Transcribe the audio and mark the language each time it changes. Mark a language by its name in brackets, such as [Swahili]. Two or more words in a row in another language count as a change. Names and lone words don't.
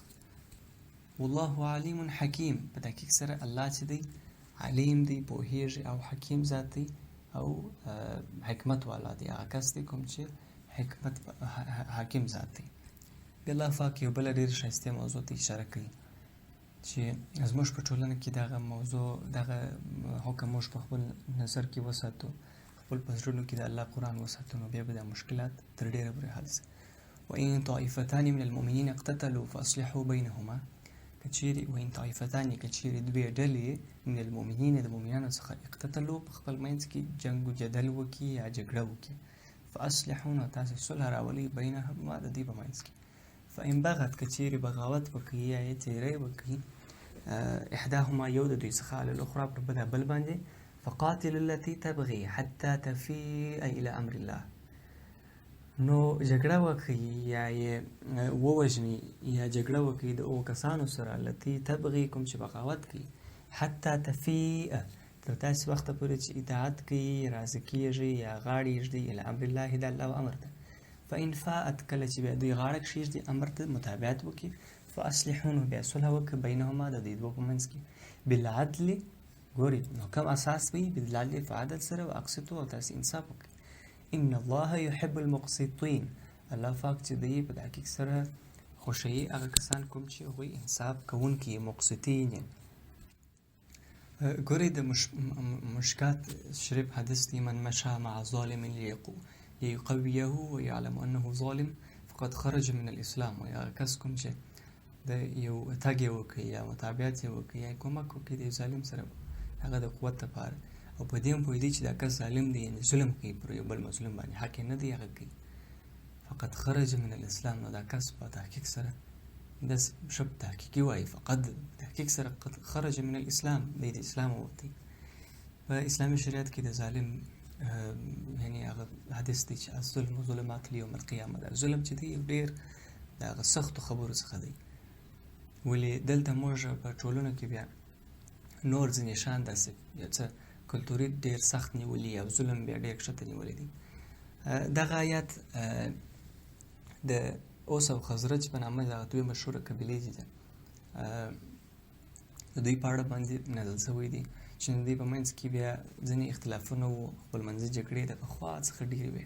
[Arabic] والله علیم حکیم، [Pashto] په تحقیق سره الله چې دی علیم دی، پوهیږي، او حکیم ذات دی، او حکمت والا دی، هغه کس دی کوم چې حکیم ذات دی. بیا الله پاک یو بله ډېره ښایسته موضوع ته اشاره کوي، چې زموږ په ټولنه کې دغه موضوع دغه حکم موږ په خپل نظر کې وساتو، خپل په زړونو کې د الله قرآن وساتو، نو بیا به دا مشکلات تر ډېره پورې حل شي. [Arabic] وإن طائفتان من المؤمنین اقتتلوا فاصلحوا بینهما، وإن طائفتان [Pashto] کچیرې دوی ډلې [Arabic] من المؤمنین [Pashto] د مؤمنانو څخه اقتتلوا په خپل منځ کې جنګ و جدل وکړي یا جګړه وکړي، فاصلحوا نو تاسې صلح راولئ بینهما د دوی په منځ کې. [Arabic] فإن بغت [Pashto] کچیرې بغاوت وکړي یا یې تیری وکړي احداهما یو د دوی څخه [Arabic] علی الاخرى [Pashto] پر بل باندې، [Arabic] فقاتلوا التي تبغي حتى تفيء إلى أمر الله، [Pashto] نو جګړه وکړي یا یې ووژني یا جګړه وکړي د هغو کسانو سره [Arabic] التي تبغي [Pashto] کوم چې بغاوت کوي، [Arabic] حتی تفیء [Pashto] تر داسې وخته پورې چې اطاعت کوي، راضي کېږي یا غاړه یږدي [Arabic] الی امر الله [Pashto] د الله امر ته. [Arabic] فإن فاءت [Pashto] کله چې بیا دوی غاړه کښېږدي امر ته متابعت وکړي، فاصلحوا نو بیا صلح وکړي بینهما د دوی دوه په منځ کې بالعدل، ګوري نو کوم اساس وي بالعدل په عدل سره، واقسطوا او تاسې انصاف وکړي. [Arabic] ان الله يحب المقسطين، [Pashto] الله پاک چې دی په تحقیق سره خوښوي هغه کسان کوم چې هغوی انصاف کوونکي مقسطین. ګورئ د مشکات شریف حدیث دی، [Arabic] من مشى مع ظالم ليقويه ويعلم انه ظالم فقد خرج من الاسلام، [Pashto] و یا کس کوم چې د یو تګ یې وکړي یا متابعت یې وکړي یا کومک وکړي د ظالم سره هغه د قوت لپاره، او په دې هم پوهېدي چې دا کس ظالم دی، یعنې ظلم کوي پر یو بل مظلوم باندې، حق یې نه دی هغه کوي، [Arabic] فقد خرج من الاسلام، [Pashto] نو دا کس په تحقیق سره داس شپ تحقیقي وایي، فقد تحقیق سره [Arabic] قد خرج من الاسلام، [Pashto] دی د اسلام ووتی. په اسلامي شریعت کې د ظالم یعنې هغه حدیث دی چې [Arabic] الظلم ظلمات لیوم القیامه، [Pashto] دا ظلم چې دی یو ډېر د هغه سختو خبرو څخه دی. ولې دلته موږ په ټولنو کې بیا نور ځینې شیان داسې یو څه کلتوري ډېر سخت نیولي او ظلم بیا ډېر کښته نیولی دی. دغه آیات د اوس او خزرج په نامه دغه دوی مشهوره قبیلې دي د دوی په اړه باندې نازل شوی دی چې د دوی په منځ کې بیا ځینې اختلافونه وو، خپلمنځي جګړې د پخوا څخه ډېرې وې